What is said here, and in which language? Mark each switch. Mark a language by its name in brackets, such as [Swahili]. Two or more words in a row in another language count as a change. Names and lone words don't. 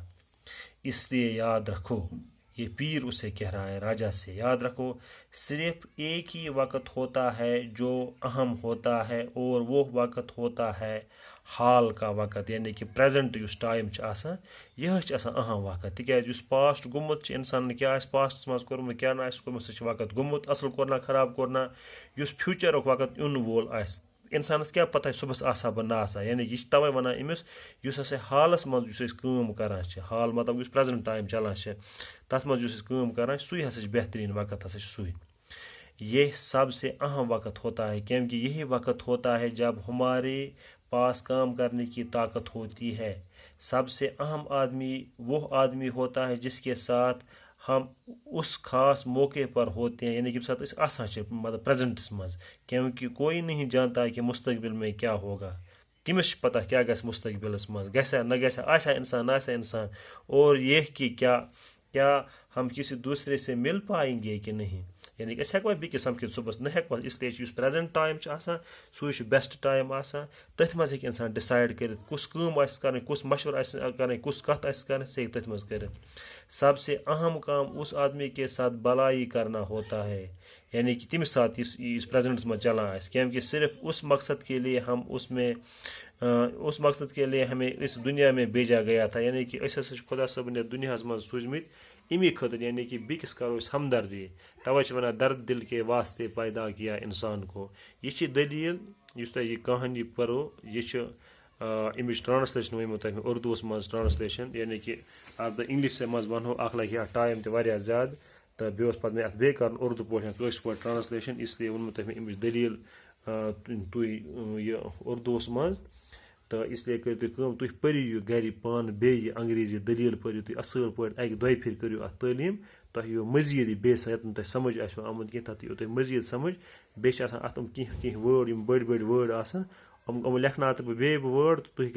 [Urdu] اس لیے یاد رکھو, یہ پیر اسے کہہ رہا ہے راجا سے, یاد رکھو صرف ایک ہی وقت ہوتا ہے جو اہم ہوتا ہے اور وہ وقت ہوتا ہے حال کا وقت یعنی کہ [English] present is time [Kashmiri] آسان یہ اہم وقت تکیاز اس پاسٹ گومت انسان کیا پاسٹس مز کورمت کیا کورمت سہ وقت گومت اصل کورنا خراب کورنا اس فیوچرک وقت ان وول انسانس کیا پتہ صبح آسا بہ نہ آسا یعنی یہ توے ونان امس اس ہسا حالس مز کام کران حال مطلب اس پریزنٹ ٹائم چلان تر مز کام کران سوی ہسا بہترین وقت ہسا سوی. [Urdu] یہ سب سے اہم وقت ہوتا ہے کیونکہ یہی وقت ہوتا ہے جب ہمارے پاس کام کرنے کی طاقت ہوتی ہے سب سے اہم آدمی وہ آدمی ہوتا ہے جس کے ساتھ ہم اس خاص موقع پر ہوتے ہیں، یعنی کہ [Kashmiri] ساتھ اس آسان مطلب پریزنٹس مز، [Urdu] کیونکہ کوئی نہیں جانتا کہ مستقبل میں کیا ہوگا، [Kashmiri] کمس پتہ کیا گژھِ مستقبلس مز، گژھا نہ گژھا، آسا انسان نہ آسا انسان، [Urdu] اور یہ کہ کیا ہم کسی دوسرے سے مل پائیں گے کہ نہیں، یعنی کہ [Kashmiri] ہیٚکوا بیٚکِس سمکھِتھ صبحس نہ ہیٚکوا، اس لیے یُس [English] present time [Kashmiri] آسان سُے [English] best time [Kashmiri] آسان، تٔتھۍ منٛز ہیٚکہِ انسان ڈِسایڈ کٔرِتھ کُس کٲم آسہِ کَرٕنۍ، کُس مشورٕ آسہِ کَرٕنۍ، کُس کَتھ آسہِ کَرٕنۍ، سُہ ہیٚکہِ تٔتھۍ منٛز کٔرِتھ۔ [Urdu] سب سے اہم کام اس آدمی کے ساتھ بھلائی کرنا ہوتا ہے، یعنی کہ [Kashmiri] تمس ساتھ اس پریزنٹس میں چلان آس، [Urdu] کیونکہ صرف اس مقصد کے لیے ہم اس مقصد کے لیے ہمیں اس دنیا میں بھیجا گیا تھا، یعنی کہ [Kashmiri] اس ہسا خدا صٲبن یتھ دنیاہس منٛز سوٗزمٕتۍ امی خٲطرٕ، یعنی کہ بیٚکِس کرو أسۍ ہمدردی، توے چھِ ونان [Urdu] درد دل کے واسطے پیدا کیا انسان کو۔ [Kashmiri] یہ چھِ دلیل یُس تۄہہِ یہ کہانی پرو، یہ چھِ امِچ ٹرانسلیشن ونمو تۄہہِ مےٚ اردوٗوس منٛز ٹرانسلیشن، یعنی کہ اب انگلش منٛز ونہو اکھ لگہِ اتھ ٹایم تہِ واریاہ زیادٕ، تہٕ بیٚیہِ اوس پتہٕ مےٚ اتھ بیٚیہِ کرُن اردوٗ پٲٹھۍ کٲشِر پٲٹھۍ ٹرانسلیشن، اس لیے ووٚنمو تۄہہِ مےٚ امِچ دلیل تُہۍ یہ اردوٗوس منٛز، تو اس لیے کٔرِو تُہۍ کٲم، تُہۍ پٔرِو یہِ گرِ پانہٕ بیٚیہِ یہِ انگریزی دلیل پٔرِو تُہۍ اصل پٲٹھۍ، اکہِ دۄیہِ پھِرِ کٔرِو اتھ تعلیٖم، تۄہہِ یِیو مٔزیٖد یہِ بیٚیہِ ییٚتہِ نہٕ تۄہہِ سمجھ آسیو آمُت کینٛہہ تتھ یِیو تۄہہِ مٔزیٖد سمجھ، بیٚیہِ چھِ آسان اتھ کینٛہہ وٲڈ یِم بٔڑۍ بٔڑۍ وٲڈ آسان، یِم لیکھناوٕ بہٕ بیٚیہِ وٲڈ، تہٕ تُہۍ